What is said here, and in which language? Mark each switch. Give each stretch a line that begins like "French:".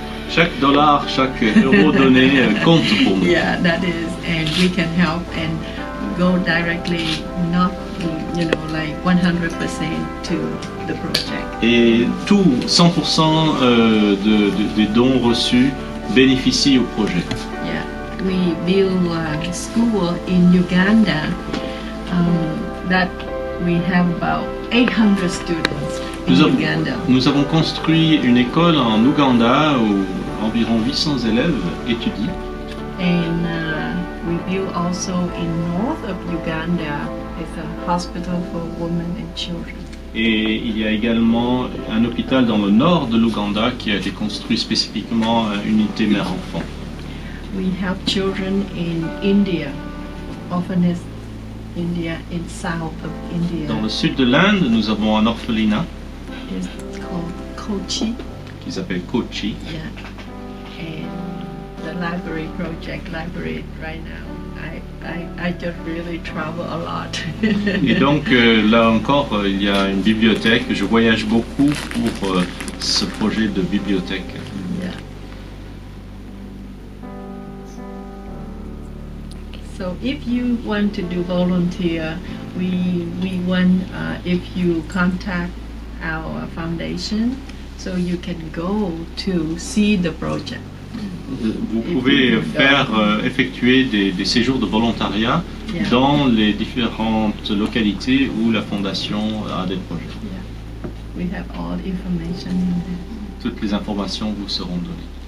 French: Chaque dollar, chaque euro donné compte pour nous.
English: Yeah, that is, and we can help and go directly, not, like 100% to the project.
French: Et tout, 100% des dons reçus bénéficient au projet.
English: Yeah, we build a school in Uganda that we have about 800 students in Uganda.
French: Nous avons construit une école en Ouganda où environ 800 élèves étudient.
English: And we build also in north of Uganda, it's a hospital for women and children.
French: Et il y a également un hôpital dans le nord de l'Ouganda qui a été construit spécifiquement à unité mère-enfant.
English: We have children in India, orphanage India, in south of India.
French: Dans le sud de l'Inde, nous avons un orphelinat
English: It's called Kochi.
French: qui s'appelle Kochi.
English: Yeah. And the library project, library right now. I just really travel a lot.
French: Et donc là encore, il y a une bibliothèque. Je voyage beaucoup pour ce projet de bibliothèque.
English: Yeah. So if you want to do volunteer, we want if you contact our foundation, so you can go to see the project.
French: Vous pouvez faire effectuer des séjours de volontariat
English: Yeah.
French: dans les différentes localités où la fondation a des projets.
English: Yeah. We have all the information in there.
French: Toutes les informations vous seront données.